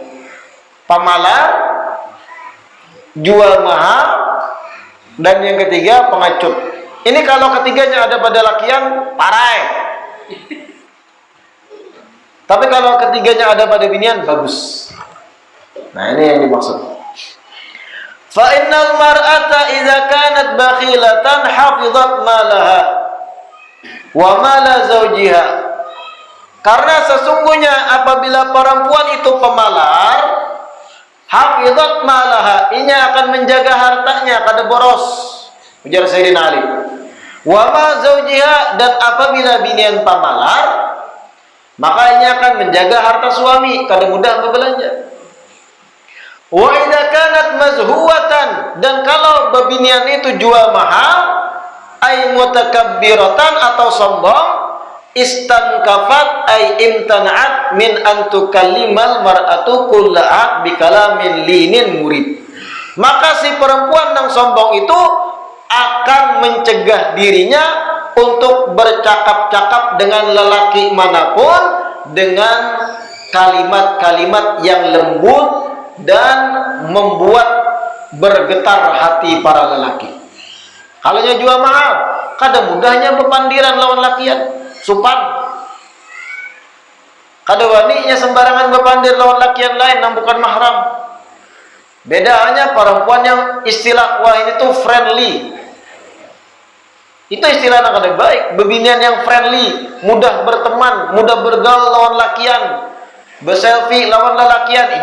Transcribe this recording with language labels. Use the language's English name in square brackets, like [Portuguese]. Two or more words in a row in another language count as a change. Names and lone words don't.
[Banjar] Pamalas, jual mahal, dan yang ketiga pengecut. Ini kalau ketiganya ada pada lakian, parai. Tapi kalau ketiganya ada pada binian, bagus. Nah, ini yang dimaksud. [Arabic] فإن المرأة إذا كانت بخيلة حفظت مالها ومال زوجها. [Banjar] Karena sesungguhnya apabila perempuan itu pemalar, [Arabic] حفظت مالها, [Banjar] inya akan menjaga hartanya kada boros. Ujar Sayyidina Ali. [Arabic] وما زوجها, [Banjar] dan apabila binian pamalar, maka inya akan menjaga harta suami, kada mudah berbelanja. [Arabic] وإذا كانت مزهوة, [Banjar] dan kalau bebinian itu jual mahal, [Arabic] أي متكبرة [Banjar] atau sombong, [Arabic] استنكفت أي امتنعت من أن تكلم المرأة كل عت بكلام لين مريد. [Indonesian] Maka si perempuan yang sombong itu akan mencegah dirinya untuk bercakap-cakap dengan lelaki manapun dengan kalimat-kalimat yang lembut dan membuat bergetar hati para lelaki. [Banjar] Kalau jual mahal, kada mudahnya bepandiran lawan lakian, supan. Kada waninya sembarangan bepandir lawan lakian lain yang bukan mahram. Bedanya perempuan yang istilah wah ini tuh friendly. Itu istilah yang kada baik. Bebinian yang friendly, mudah berteman, mudah bergaul lawan lakian, berselfie lawan lelakian.